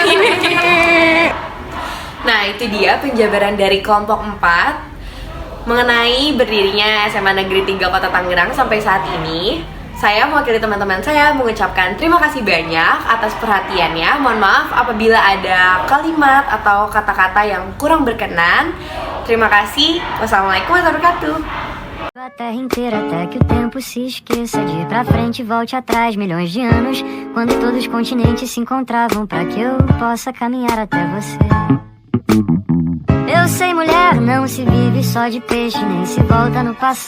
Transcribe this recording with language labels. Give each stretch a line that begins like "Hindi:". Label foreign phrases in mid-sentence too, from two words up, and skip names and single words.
Indonesian: Nah, itu dia penjabaran dari kelompok 4 mengenai berdirinya SMA Negeri 3 Kota Tangerang sampai saat ini. Saya mewakili teman-teman saya mengucapkan terima kasih banyak atas perhatiannya. Mohon maaf apabila ada kalimat atau kata-kata yang kurang berkenan. Terima kasih.
Arabic: والسلام عليكم ورحمة الله وبركاته.
Portuguese: A terra inteira até que o tempo se esqueça de ir pra frente e volte atrás milhões de anos, quando todos os continentes se encontravam pra que eu possa caminhar até você. Eu sei, mulher, não se vive só de peixe, nem se volta no passado.